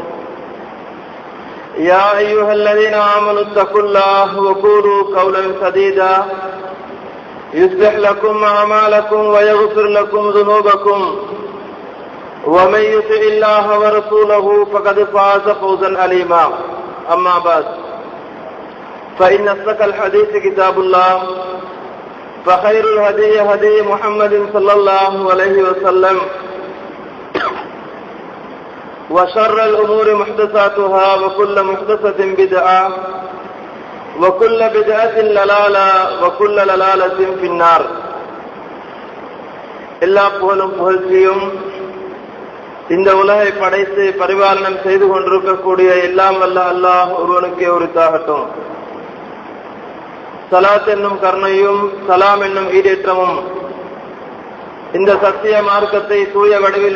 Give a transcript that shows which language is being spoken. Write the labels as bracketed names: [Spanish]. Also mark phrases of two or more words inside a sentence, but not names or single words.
[Arabic] يا أيها الذين آمنوا اتقوا الله وقولوا قولا سديدا يصلح لكم أعمالكم ويغفر لكم ذنوبكم ومن يطع الله ورسوله فقد فاز فوزا عظيما أما بعد فإن أصدق الحديث كتاب الله فخير الهدي هدي محمد صلى الله عليه وسلم وشر الأمور محدثاتها وكل محدثة بدعة وكل بدعة ضلالة وكل ضلالة في النار [Tamil] எல்லா புகழும் புகழ்ச்சியும் இந்த உலகை படைத்து பரிபாலனம் செய்து கொண்டிருக்கக்கூடிய எல்லாம் வல்ல அல்லாஹ் ஒருவனுக்கே உரித்தாகட்டும். ஸலாத் என்னும் கருணையும் சலாம் என்னும் ஈடேற்றமும் இந்த சத்திய மார்க்கத்தை தூய வடிவில்